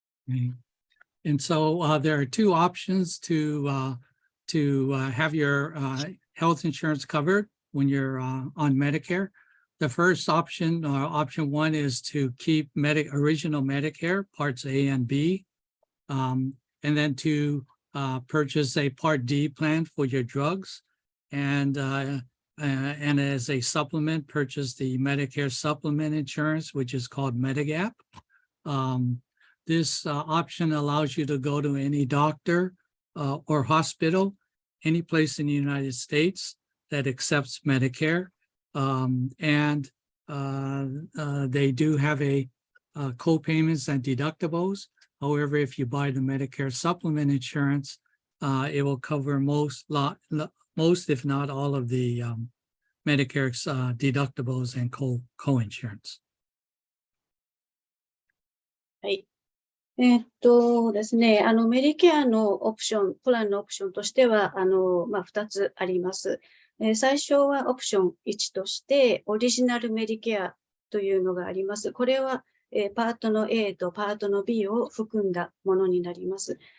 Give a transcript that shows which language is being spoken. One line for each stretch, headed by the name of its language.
English: Okay. And so there are two options to have your health insurance covered when you're on Medicare. The first option, option one, is to keep original Medicare, parts A and B, and then to purchase a Part D plan for your drugs, and as a supplement, purchase the Medicare supplement insurance, which is called Medigap. This option allows you to go to any doctor or hospital, any place in the United States that accepts Medicare. And they do have a co-payments and deductibles. However, if you buy the Medicare supplement insurance, it will cover most, if not all, of the Medicare's deductibles and co-insurance.
Japanese: はい。ですね、メディケアのオプション、プランのオプションとしては、2つあります。最初はオプション1として、オリジナルメディケアというのがあります。これは、パートの A とパートの B を含んだものになります。